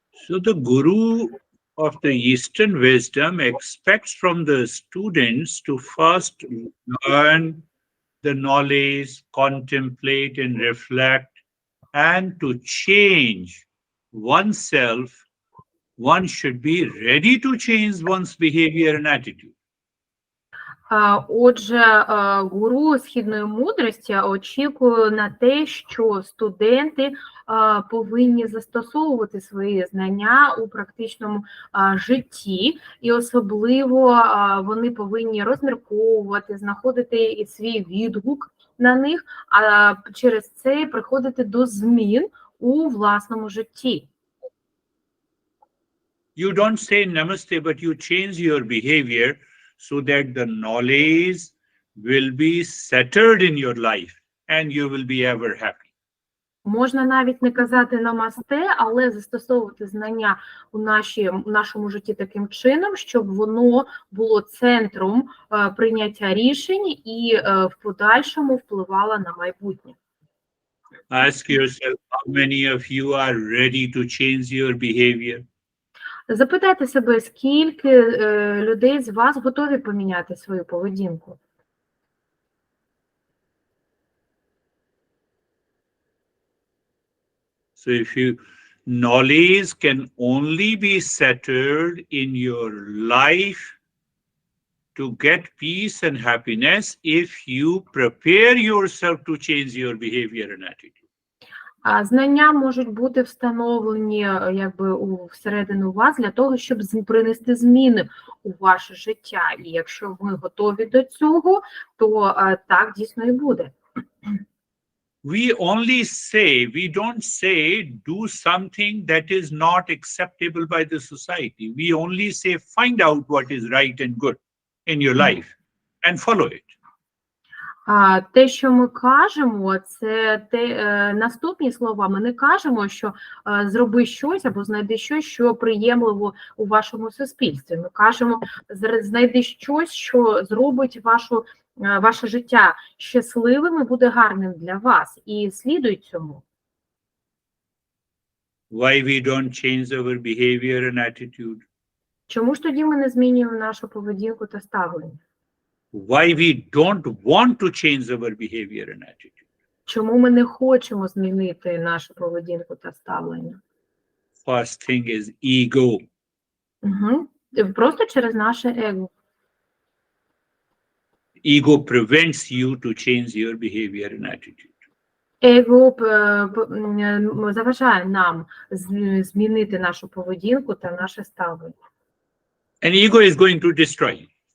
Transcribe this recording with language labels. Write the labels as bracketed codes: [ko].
[en] So the guru of the Eastern wisdom expects from the students to first learn the knowledge, contemplate and reflect, and to change oneself. One should be ready to change one's behavior and attitude. [uk] Отже, гуру східної мудрості очікує на те, що студенти повинні застосовувати свої знання у практичному житті, і особливо вони повинні розмірковувати, знаходити свій відгук на них, а через це приходити до змін у власному житті. [en] You don't say namaste, but you change your behavior so that the knowledge will be settled in your life and you will be ever happy. [uk] Можна навіть не казати намасте, але застосовувати знання у нашому житті таким чином, щоб воно було центром прийняття рішень і в подальшому впливало на майбутнє. [en] Ask yourself, how many of you are ready to change your behavior? [uk] Запитайте себе, скільки людей з вас готові поміняти свою поведінку? [en] So if knowledge can only be settled in your life to get peace and happiness if you prepare yourself to change your behavior and attitude. [uk] Знання можуть бути встановлені всередину вас для того, щоб принести зміни у ваше життя. І якщо ми готові до цього, то так дійсно і буде. [en] We don't say do something that is not acceptable by the society. We only say find out what is right and good in your life and follow it. [uk] Те, що ми кажемо, це наступні слова. Ми не кажемо, що зроби щось або знайди щось, що приємливо у вашому суспільстві. Ми кажемо, знайди щось, що зробить ваше життя щасливим і буде гарним для вас. І слідуй цьому. [en] Why we don't change our behavior and attitude? [uk] Чому ж тоді ми не змінюємо нашу поведінку та ставлення? [en] Why we don't want to change our behavior and attitude? [uk] Чому ми не хочемо змінити нашу поведінку та ставлення? [en] First thing is ego. [uk] Просто через наше его. [en] Ego prevents you to change your behavior and attitude. [uk] Его заважає нам змінити нашу поведінку та наше ставлення. [en] And ego is going to destroy you.